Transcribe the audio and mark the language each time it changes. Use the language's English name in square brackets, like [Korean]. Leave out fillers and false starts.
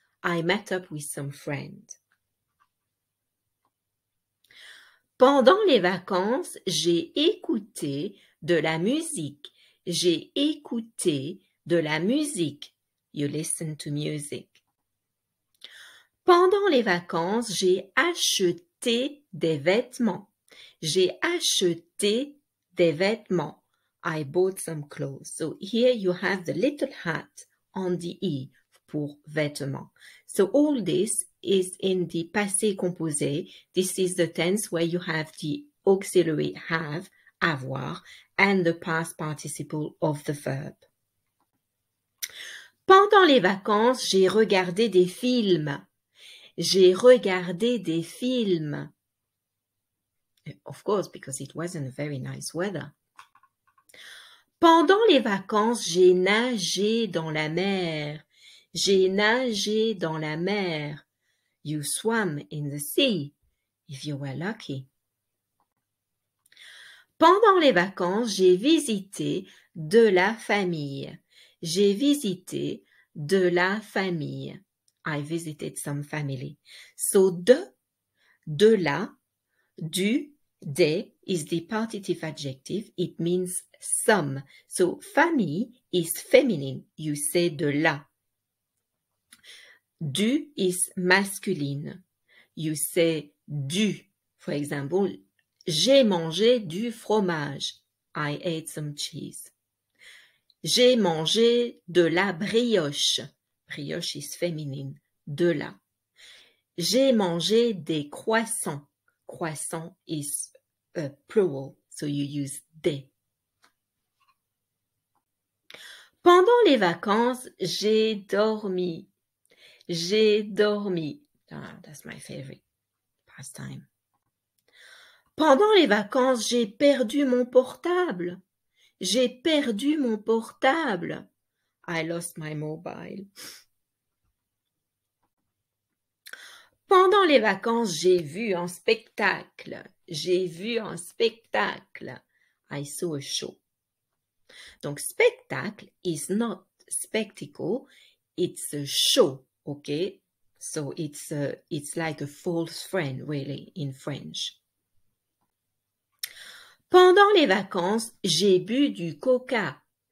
[English] I met up with some friends. [French] Pendant les vacances, j'ai écouté de la musique. J'ai écouté de la musique. [English] You listen to music. [French] Pendant les vacances, j'ai acheté des vêtements. J'ai acheté des vêtements. [English] I bought some clothes. So here you have the little hat on the E [French] pour vêtements. [English] So all this is in the passé composé. This is the tense where you have the auxiliary have, avoir, and the past participle of the verb. [French] Pendant les vacances, j'ai regardé des films. J'ai regardé des films. [English] Of course, because it wasn't very nice weather. [French] Pendant les vacances, j'ai nagé dans la mer. J'ai nagé dans la mer. [English] You swam in the sea, if you were lucky. [French] Pendant les vacances, j'ai visité de la famille. J'ai visité de la famille. [English] I visited some family. So de la, du, des is the partitive adjective. It means some. So famille is feminine. You say de la. Du is masculine. You say du. For example, [French] j'ai mangé du fromage. [English] I ate some cheese. [French] J'ai mangé de la brioche. [English] Brioche is feminine. De la. [French] J'ai mangé des croissants. [English] Croissant is plural, so you use des. [French] Pendant les vacances, j'ai dormi. J'ai dormi. [English] Ah, that's my favorite pastime. [French] Pendant les vacances, j'ai perdu mon portable. J'ai perdu mon portable. [English] I lost my mobile. [French] Pendant les vacances, j'ai vu un spectacle. J'ai vu un spectacle. [English] I saw a show. Donc, spectacle is not spectacle, it's a show, okay? So it's like a false friend, really, in French. [French] Pendant les vacances, j'ai bu du coca.